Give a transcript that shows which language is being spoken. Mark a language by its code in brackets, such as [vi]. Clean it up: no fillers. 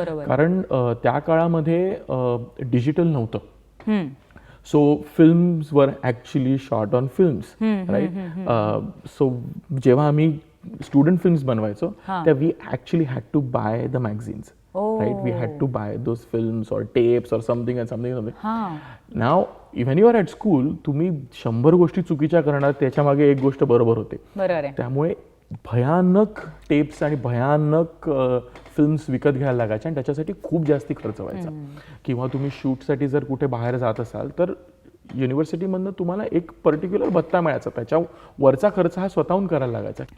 [mr] कारण त्या काळामध्ये डिजिटल नव्हतं. [en] So films वर actually shot on films, right. So [mr] जेव्हा आम्ही स्टुडंट फिल्म्स बनवायचो त्या [en] We actually had to buy the magazines, right? We had to buy those films or tapes or something and something. Now, when you are at school, [mr] तुम्ही 100 गोष्टी चुकीच्या करणार, त्याच्या मागे एक गोष्ट बरोबर होते. त्यामुळे भयानक टेप्स आणि भयानक फिल्म्स विकत घ्यायला लागायच्या आणि त्याच्यासाठी खूप जास्ती खर्च व्हायचा. किंवा तुम्ही शूटसाठी जर कुठे बाहेर जात असाल तर युनिव्हर्सिटीमधनं तुम्हाला एक पर्टिक्युलर भत्ता मिळायचा, त्याच्या वरचा खर्च हा स्वतःहून करायला लागायचा.